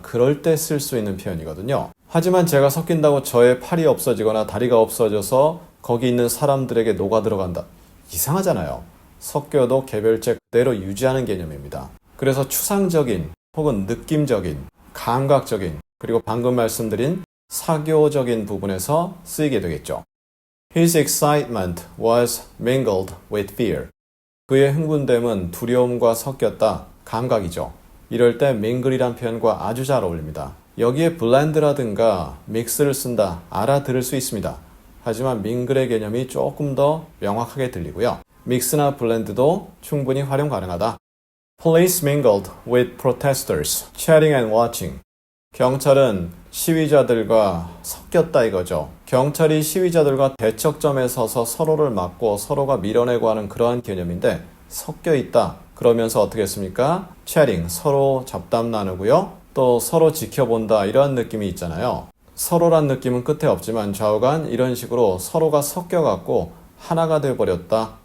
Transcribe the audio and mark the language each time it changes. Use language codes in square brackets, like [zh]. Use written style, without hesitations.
[ko] 그럴 때 쓸 수 있는 표현이거든요. 하지만 제가 섞인다고 저의 팔이 없어지거나 다리가 없어져서 거기 있는 사람들에게 녹아 들어간다. 이상하잖아요. 섞여도 개별체 그대로 유지하는 개념입니다. 그래서 추상적인 혹은 느낌적인, 감각적인, 그리고 방금 말씀드린 사교적인 부분에서 쓰이게 되겠죠. [en] His excitement was mingled with fear. [ko] 그의 흥분됨은 두려움과 섞였다. 감각이죠. 이럴 때 mingle이란 표현과 아주 잘 어울립니다. 여기에 blend라든가 mix를 쓴다. 알아들을 수 있습니다. 하지만 mingle의 개념이 조금 더 명확하게 들리고요. 믹스나 블렌드도 충분히 활용 가능하다. [en] Police mingled with protesters, chatting and watching. [ko] 경찰은 시위자들과 섞였다 이거죠. 경찰이 시위자들과 대척점에 서서 서로를 막고 서로가 밀어내고 하는 그러한 개념인데 섞여 있다. 그러면서 어떻게 했습니까? chatting, 서로 잡담 나누고요. 또 서로 지켜본다 이런 느낌이 있잖아요. 서로란 느낌은 끝에 없지만 좌우간 이런 식으로 서로가 섞여갖고 하나가 돼버렸다.